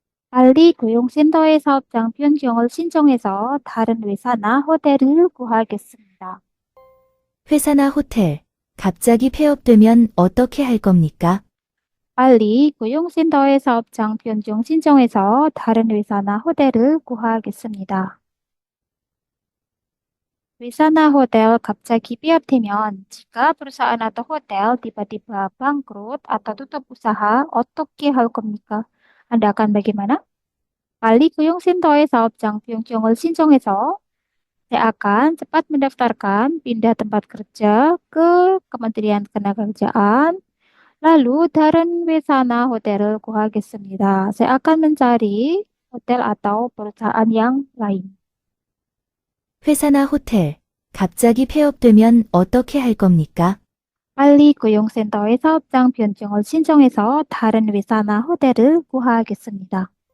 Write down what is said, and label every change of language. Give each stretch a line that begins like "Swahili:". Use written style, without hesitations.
Korean: 빨리 고용센터에 사업장 변경을 신청해서 다른 회사나 호텔을 구하겠습니다. 회사나 호텔, 갑자기 폐업되면 어떻게 할 겁니까? 빨리 고용센터에 사업장 변경 신청해서 다른 회사나 호텔을 구하겠습니다. 회사나 호텔 갑자기 폐업되면
Indonesian: jika perusahaan atau hotel tiba-tiba bangkrut atau tutup usaha,
Korean: 어떻게 할 겁니까?
Indonesian: Anda akan bagaimana?
Korean: 빨리 고용센터에 사업장 변경을 신청해서
Indonesian: saya akan cepat mendaftarkan pindah tempat kerja ke Kementerian Ketenagakerjaan. lalu
Korean: da른 회사나 호텔을 구하겠습니다.
Indonesian: Saya akan mencari hotel atau perusahaan yang lain.
Korean: 회사나 호텔, 갑자기 폐업되면 어떻게 할 겁니까? 빨리 고용센터에 사업장 변경을 신청해서 다른 회사나 호텔을 구하겠습니다.